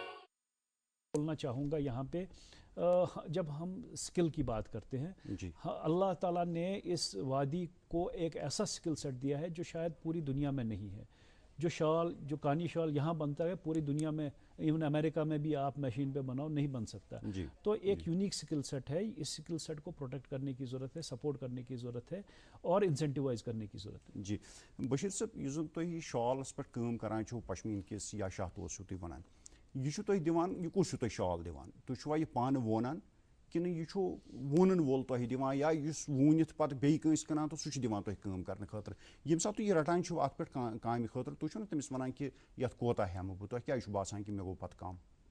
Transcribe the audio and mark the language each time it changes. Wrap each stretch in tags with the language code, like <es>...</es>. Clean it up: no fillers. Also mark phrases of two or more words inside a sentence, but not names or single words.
<ur>بولنا چاہوں گا یہاں پہ جب ہم اسکل کی بات کرتے ہیں اللہ تعالیٰ نے اس وادی کو ایک ایسا</ur> <en>skill set</en> <ur>دیا ہے جو شاید پوری دنیا میں نہیں ہے. جو شال جو کانی شال یہاں بنتا ہے پوری دنیا میں ایون امریکہ میں بھی آپ مشین پہ بناؤ نہیں بن سکتا. تو ایک یونیک</ur> <en>skill set</en> <ur>ہے. اس</ur> <en>skill set</en> <ur>کو پروٹیکٹ کرنے کی ضرورت ہے, سپورٹ کرنے کی ضرورت ہے اور انسینٹیوائز کرنے کی ضرورت ہے.</ur> <ks>جی بشیر صاحب یُس زن تُہۍ شالس پٮ۪ٹھ کٲم کران چھِو پشمیٖن کِس یا شاہتوٗر چھِو تُہۍ وَنان یہ چھُ تُہۍ دِوان یہ کُس چھُ تُہۍ شال دِوان تُہۍ چھُوا یہِ پانہٕ وونان کِنہٕ یہِ چھُ وونن وول تۄہہِ دِوان یا یُس ووٗنِتھ پتہٕ بیٚیہِ کٲنٛسہِ کٕنان تہٕ سُہ چھُ دِوان تۄہہِ کٲم کرنہٕ خٲطرٕ ییٚمہِ ساتہٕ تُہۍ یہِ رٹان چھِو اتھ پٮ۪ٹھ کامہِ خٲطرٕ تُہۍ چھِو نہٕ تٔمِس ونان کہِ یتھ کوتاہ ہٮ۪مہٕ بہٕ تۄہہِ کیازِ چھُ باسان کہِ مےٚ گوٚو پتہٕ کم</ks>